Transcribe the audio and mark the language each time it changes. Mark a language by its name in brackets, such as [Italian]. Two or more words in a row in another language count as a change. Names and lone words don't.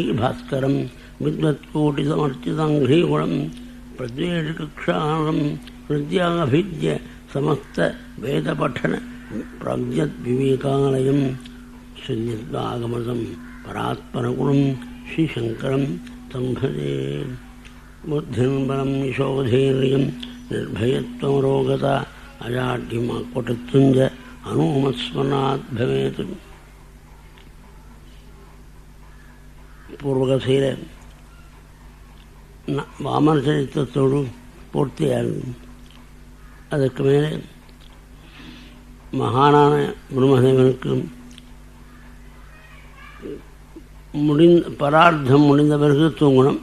[Sanskrit] भास्करं विद्वत्कोटिसमर्चिताङ्घ्रीगुणं प्रद्वेषकक्षालं हृद्याभिद्य समस्तवेदपठन प्राज्ञद्विवेकालयं शून्यत्वागमतं परात्परगुणं श्रीशङ्करं तं भजे बुद्धिं बलं यशोधैर्यं निर्भयत्वमरोगता अजाड्यमाकोटत्युञ्ज अनुमत्स्मरणात् भवेत्. [Tamil] பூர்வகசையில் வாமன சரித்திரத்தோடு பூர்த்தியாகுது. அதற்கு மேலே மகானான பிரம்மதேவனுக்கு பரார்த்தம் முடிந்த பிறகு தூங்கணும்.